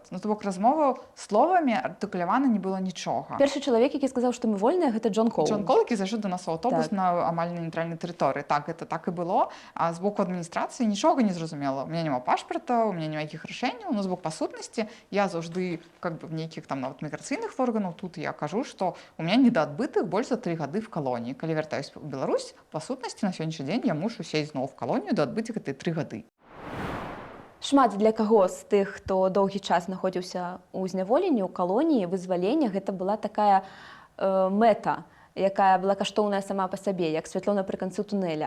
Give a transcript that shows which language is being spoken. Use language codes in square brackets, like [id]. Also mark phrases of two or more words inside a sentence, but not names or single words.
[be] Ну, то бок размова словамі артыкулявана не было нічога. Першы чалавек, які сказаў, што мы вольныя, гэта Джон Кол. Джон Кол, які зайшоў да нас у аўтобус Так. на амаль на нейтральнай тэрыторыі. Так, гэта так і было. А з боку адміністрацыі нічога не зразумела. [ru] У меня [be] няма пашпарта, [ru] у меня [be] няма якіх рашэнняў. Ну, з боку па сутнасці я заўжды [ru] как бы [be] в нейкіх там нават міграцыйных органаў тут я кажу, што [ru] у меня [be] недаадбытых больш за 3 гады в калоніі. Калі вяртаюсь у Беларусь, па сутнасці на сённяшні дзень я мушу сесть зноў в калонію даадбыць гэтыя 3 гады. Шмат для каго з тых, хто доўгі час знаходзіўся ў зняволенні, ў калоніі, вызвалення, гэта была такая мэта, якая была каштоўная сама па сабе, як святло напрыканцы тунэля.